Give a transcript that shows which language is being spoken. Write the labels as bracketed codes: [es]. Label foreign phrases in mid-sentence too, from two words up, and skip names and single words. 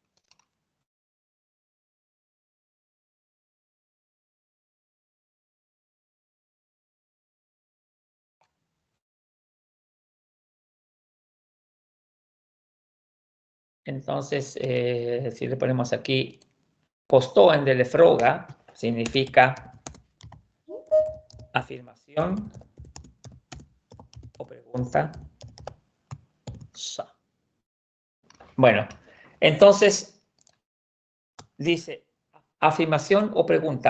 [es] Entonces, si le ponemos aquí [sv] påstående eller fråga, [es] significa afirmación o pregunta. Bueno, entonces dice afirmación o pregunta.